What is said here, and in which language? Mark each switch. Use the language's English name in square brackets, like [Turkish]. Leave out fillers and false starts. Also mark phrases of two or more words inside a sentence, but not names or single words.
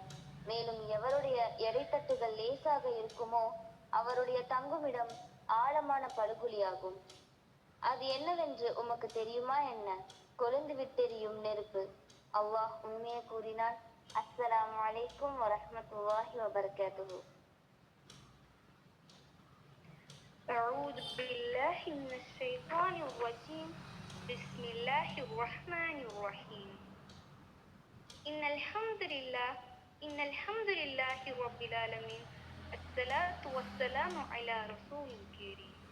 [Tamil] மேலும் எவருடைய எடைத்தட்டுகள் லேசாக இருக்குமோ அவருடைய தங்குமிடம் ஆழமான படுகொலியாகும். அது என்னவென்று உமக்கு தெரியுமா என்ன? கொழுந்து விட்டெரியும் நெருப்பு. அல்லாஹ் உண்மையை கூறினான். [Arabic] السلام عليكم ورحمة الله وبركاته. أعوذ بالله من الشيطان الرجيم. بسم الله الرحمن الرحيم. إن الحمد لله رب العالمين. الصلاة والسلام على رسول الكريم.